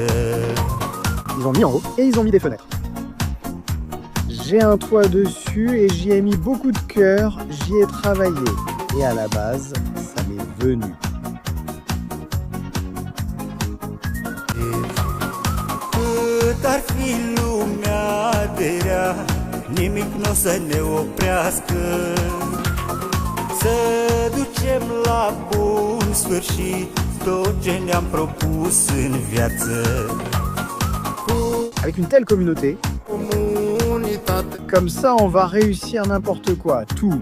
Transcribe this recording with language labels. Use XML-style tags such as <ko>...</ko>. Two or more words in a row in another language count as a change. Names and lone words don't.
<fr>Ils ont mis en haut et ils ont mis des fenêtres. J'ai un toit dessus et j'y ai mis beaucoup de cœur, j'y ai travaillé. Et à la base, ça m'est venu.</fr> <ro>Cât ar fi lumea de rea, nimic n-o să ne oprească. Să ducem la bun sfârșit tot ce ne-am propus în viață.</ro> <fr>Avec une telle communauté, comme ça on va réussir n'importe quoi, tout.</fr>